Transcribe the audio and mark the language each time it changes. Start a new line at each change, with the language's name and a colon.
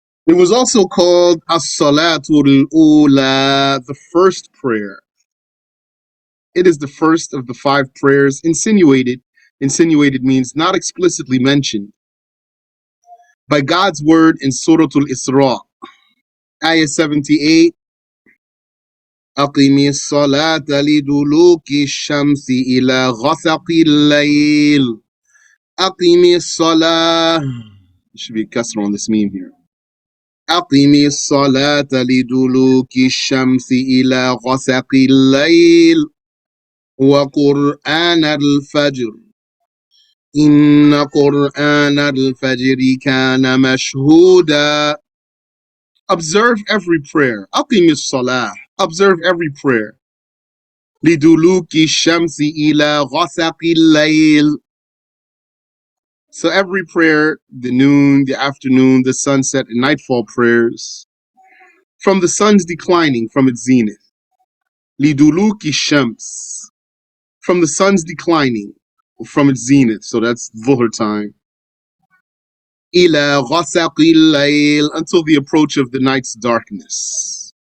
English: It was also called As-Salatul Ula, the first prayer. It is the first of the 5 prayers insinuated. Insinuated means not explicitly mentioned by God's word in Surah Al-Isra, Ayah 78.
Arabic: أقم الصلاة لدلوك الشمس إلى غسق الليل. أقم الصلاة.
English: There should be a kasra on this meme here.
Arabic: أقم الصلاة لدلوك الشمس إلى غسق الليل وقرآن الفجر إن قرآن الفجر كان مشهودا.
English: Observe every prayer.
Arabic: أقم الصلاة.
English: Observe every prayer.
Arabic: لدلوك الشمس إلى غسق الليل.
English: So every prayer, the noon, the afternoon, the sunset, and nightfall prayers, from the sun's declining from its zenith. Liduluki shams, from the sun's declining from its zenith. So that's Dhuhr time. Ila ghasaqil layl, until the approach of the night's darkness.